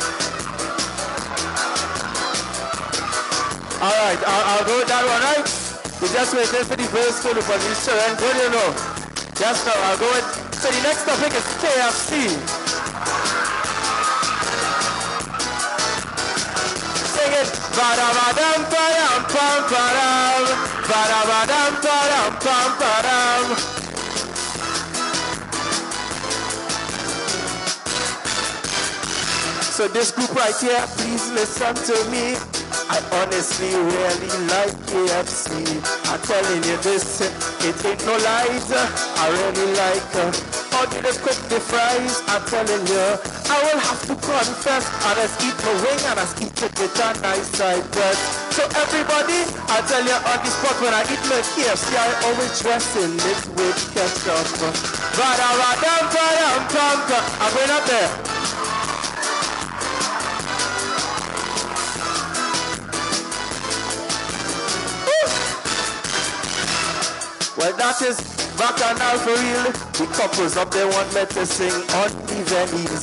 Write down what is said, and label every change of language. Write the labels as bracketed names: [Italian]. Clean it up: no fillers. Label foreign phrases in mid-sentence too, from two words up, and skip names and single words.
[English] Alright, I'll go with that one, right? We just waiting for the verse to loop, but you sure and good, you know. Just now, I'll go with. So the next topic is KFC. Sing it. Ba-da-ba-dum, ba-dum, pam, ba-dum. Ba-da-ba-dum, ba-dum, pam, ba-dum. So this group right here, please listen to me. I honestly really like KFC. I'm telling you this, it ain't no lies. I really like how do they cook the fries. I'm telling you, I will have to confess. I just eat my wing and I eat it with a nice side bread. So everybody, I tell you on the spot, when I eat my KFC, I always dress in it with ketchup. Ba-da-ba-dum, ba-dum, pam, pam. I'm going up there. Well, that is bacchanal for real. The couples up there want me to sing on the Venice.